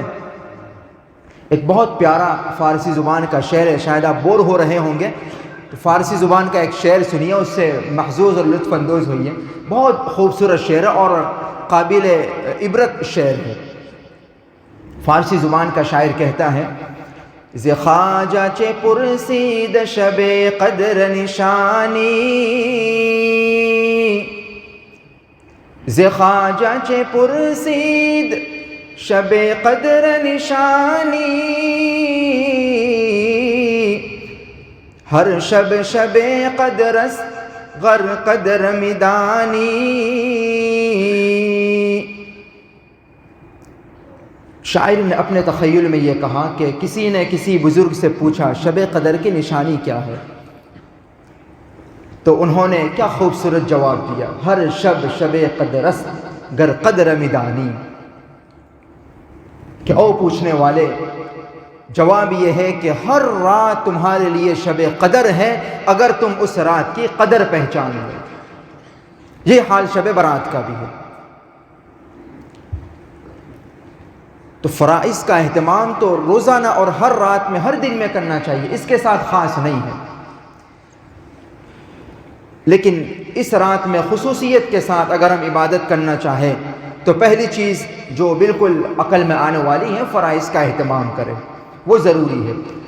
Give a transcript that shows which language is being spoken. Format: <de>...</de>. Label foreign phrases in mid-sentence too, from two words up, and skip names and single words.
<ur>ایک بہت پیارا فارسی زبان کا شعر ہے، شاید آپ بور ہو رہے ہوں گے تو فارسی زبان کا ایک شعر سنیے، اس سے محظوظ اور لطف اندوز ہوئیے۔ بہت خوبصورت شعر ہے اور قابل عبرت شعر ہے۔ فارسی زبان کا شاعر کہتا ہے:</ur> <fa>ز خواجہ چے پرسید شب قدر نشانی، ز خواجہ چے پرسید شب قدر نشانی، ہر شب شب قدر است غر قدر میدانی۔</fa> <ur>شاعر نے اپنے تخیل میں یہ کہا کہ کسی نے کسی بزرگ سے پوچھا شب قدر کی نشانی کیا ہے، تو انہوں نے کیا خوبصورت جواب دیا:</ur> <fa>ہر شب شب قدر است گر قدر میدانی۔</fa> <ur>کہ او پوچھنے والے، جواب یہ ہے کہ ہر رات تمہارے لیے شب قدر ہے اگر تم اس رات کی قدر پہچان لو۔ یہ حال شب برات کا بھی ہے۔ تو فرائض کا اہتمام تو روزانہ اور ہر رات میں، ہر دن میں کرنا چاہیے، اس کے ساتھ خاص نہیں ہے، لیکن اس رات میں خصوصیت کے ساتھ اگر ہم عبادت کرنا چاہیں تو پہلی چیز جو بالکل عقل میں آنے والی ہے، فرائض کا اہتمام کریں، وہ ضروری ہے۔</ur>